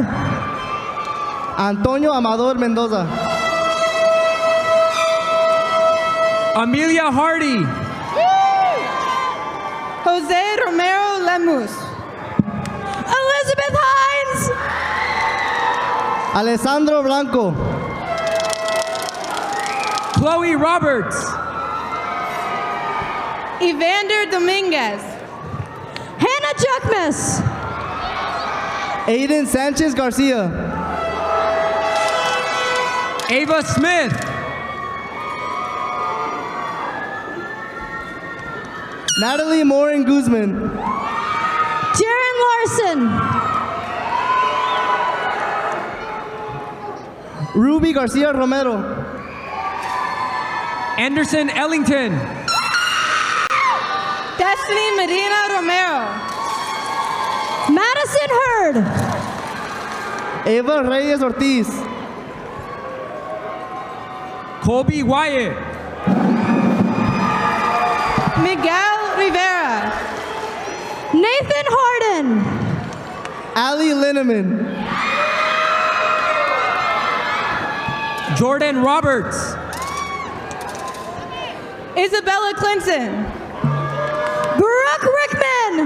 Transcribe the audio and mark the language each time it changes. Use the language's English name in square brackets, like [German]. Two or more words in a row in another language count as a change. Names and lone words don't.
[English] Antonio Amador Mendoza. Amelia Hardy. Jose Romero Lemus. Elizabeth Hines. Alessandro Blanco. Chloe Roberts. Evander Dominguez. Hannah Juckmas. Aiden Sanchez Garcia. Ava Smith. Natalie Morin Guzman. Jaron Larson. Ruby Garcia Romero. Anderson Ellington. Destiny Medina Romero. Madison Hurd. Eva Reyes Ortiz. Colby Wyatt. Miguel Rivera. Nathan Harden. Ali Linneman. Jordan Roberts. Isabella Clinton. Brooke Rickman.